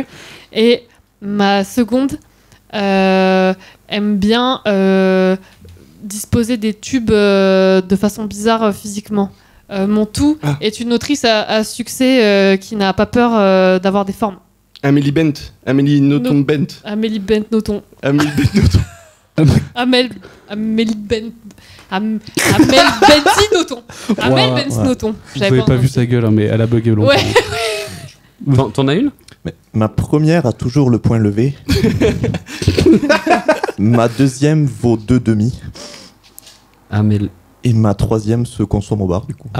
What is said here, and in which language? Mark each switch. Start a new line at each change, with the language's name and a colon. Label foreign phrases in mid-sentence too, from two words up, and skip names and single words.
French: Et ma seconde aime bien disposer des tubes de façon bizarre physiquement. Mon tout est une autrice à succès qui n'a pas peur d'avoir des formes. Amélie Bent. Amélie Nothomb Bent. Amélie Bent Nothomb. Amélie Bent Nothomb. Amélie Bent. Amel Benti Nothomb. Amel Benti Nothomb. Vous avez pas vu sa gueule, hein, mais elle a bugué longtemps. Ouais. T'en as une? Mais ma première a toujours le point levé. Ma deuxième vaut 2 demi. Amel. Et ma troisième se consomme au bar, du coup.